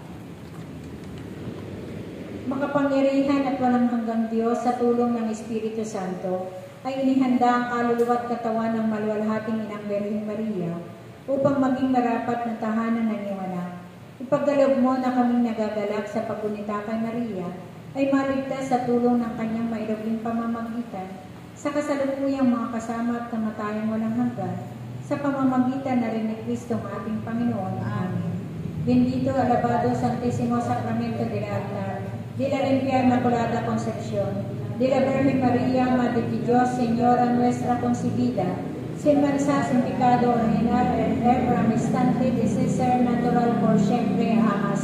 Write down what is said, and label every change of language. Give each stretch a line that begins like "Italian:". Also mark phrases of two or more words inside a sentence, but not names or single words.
Filipino: Makapangyarihan at walang hanggang Diyos, sa tulong ng Espiritu Santo, ay inihanda ang kaluluwa at katawan ng maluwalhating Inang Birheng Maria upang maging marapat na tahanan ng iyong anak. Ipagkaloob mo na kaming nagagalak sa paggunita kay Maria ay maligtas sa tulong ng kanyang mairugling pamamagitan sa kasalukuyang mga kasama at kamatayang walang hanggan, sa pamamagitan na rin ni Kristo ating Panginoon. Amen.
Spanish: Bendito, alabado, Santísimo Sacramento del Altar, de la Limpia Inmaculada Concepción, de la Virgen María, Madre de Dios, Señora nuestra concebida, sin mancha, sin pecado original, ever instante de ser natural por siempre, jamás.